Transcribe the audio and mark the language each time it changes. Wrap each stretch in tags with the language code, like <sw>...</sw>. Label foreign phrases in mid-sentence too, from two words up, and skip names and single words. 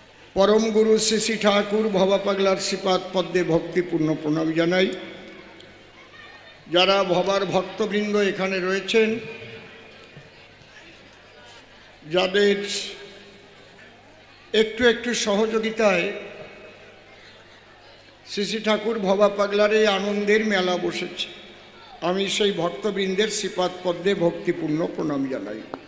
<bn>পরম গুরু শ্রী শ্রী ঠাকুর ভবা পাগলার শ্রীপাদ পদ্মে ভক্তিপূর্ণ প্রণাম জানাই। যারা ভবার ভক্তবৃন্দ এখানে রয়েছেন, যাদের একটু একটু সহযোগিতায় শ্রী শ্রী ঠাকুর ভবা পাগলার এই আনন্দের মেলা বসেছে, আমি সেই ভক্তবৃন্দের শ্রীপাদ পদ্মে ভক্তিপূর্ণ প্রণাম জানাই।</bn>